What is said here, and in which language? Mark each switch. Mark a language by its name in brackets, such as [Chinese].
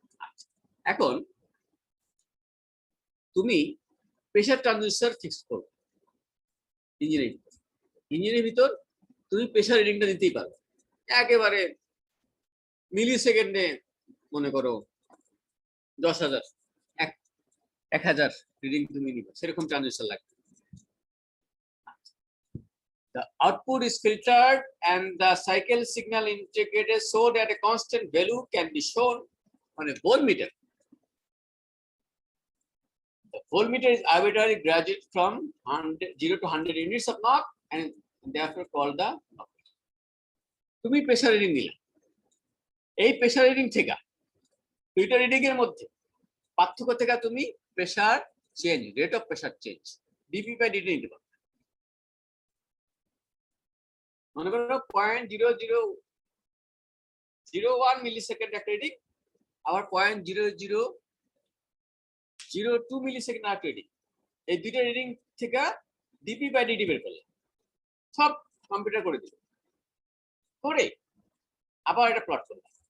[Bangla] আচ্ছা, এখন তুমি প্রেসার ট্রানজিস্টর ফিক্স করো ইঞ্জিনের ভিতর তুমি প্রেসার রিডিংটা দিতেই পারো একেবারে মিলি সেকেন্ডে, মনে করো 10,000 1000 রিডিং তুমি নিবে, সেরকম ট্রানজিস্টর লাগবে। [English] The output is filtered and the cycle signal integrated so that a constant value can be shown on a voltmeter. The voltmeter is arbitrarily graduated from 0 to 100 units of knock and therefore called the knock. [Bangla] তুমি pressure reading নিলা, এই pressure reading থেকে দুইটা reading এর মধ্যে পার্থক্য থেকে তুমি pressure change, rate of pressure change DP by DT নিতে পারো। মনে করো 0.0001 মিলিসেকেন্ড একটা রিডিং, আবার 0.0002 মিলিসেকেন্ড একটা রিডিং, এই দুইটা রিডিং থেকে ডিপি বাই ডিটি বের করলে সব কম্পিউটার করে দিল, করে আবার এটা প্লট করলাম।